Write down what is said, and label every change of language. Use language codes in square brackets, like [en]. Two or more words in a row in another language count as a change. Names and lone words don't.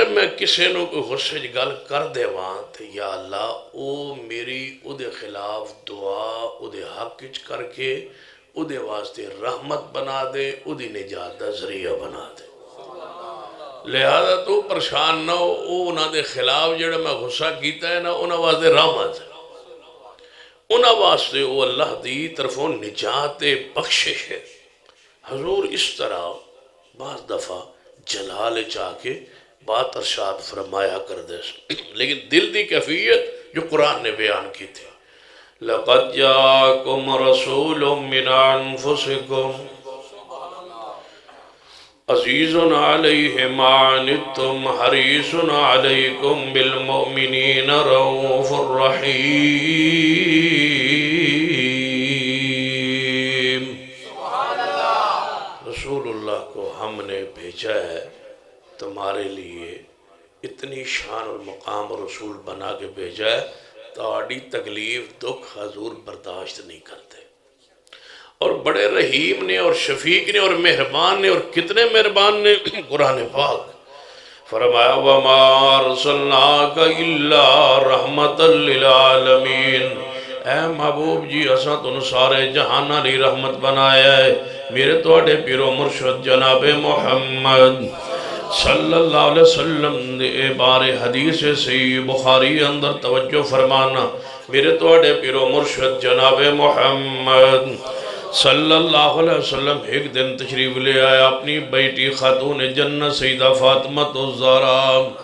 [pa] میں کسی نو کوئی غصے کی گل کر دے تو یا اللہ او میری او دے خلاف دعا او دے حق وچ کر کے او دے واسطے رحمت بنا دے، او دی نجات دا ذریعہ بنا دے، لہذا تو پریشان نہ ہو، او انہاں دے خلاف جڑا میں غصہ کیتا ہے نا انہاں واسطے رحمت ہے، انہاں واسطے او اللہ دی طرفوں نجات بخشش ہے۔ [ur] حضور اس طرح بعض دفعہ جلال چاہ کے بات ارشاد فرمایا کر دے، لیکن دل دی کیفیت جو قرآن نے بیان کی تھی، [ar] لَقَدْ جَاءَكُمْ رَسُولٌ مِّنْ أَنفُسِكُمْ عَزِيزٌ عَلَيْهِ مَا عَنِتُّمْ حَرِيصٌ عَلَيْكُمْ بِالْمُؤْمِنِينَ رَءُوفٌ رَحِيمٌ۔ [ur] رسول اللہ کو ہم نے بھیجا ہے تمہارے لیے، اتنی شان اور مقام رسول بنا کے بھیجا ہے، تہاڈی تکلیف دکھ حضور برداشت نہیں کرتے، اور بڑے رحیم نے اور شفیق نے اور مہربان نے، اور کتنے مہربان نے، قرآن پاک فرمایا [ar] وَمَا أَرْسَلْنَاكَ إِلَّا رَحْمَةً لِلْعَالَمِينَ، [pa] اے محبوب جی اساں تنوں سارے جہاناں لی رحمت بنایا ہے، میرے توڑے پیرو مرشد جناب محمد صلی اللہ علیہ وسلم دے بارے حدیث صحیح بخاری اندر توجہ فرمانا، میرے توڑے پیرو مرشد جناب محمد صلی اللہ علیہ وسلم ایک دن تشریف لے آیا اپنی بیٹی خاتون جنت سیدہ فاطمہ الزہرا،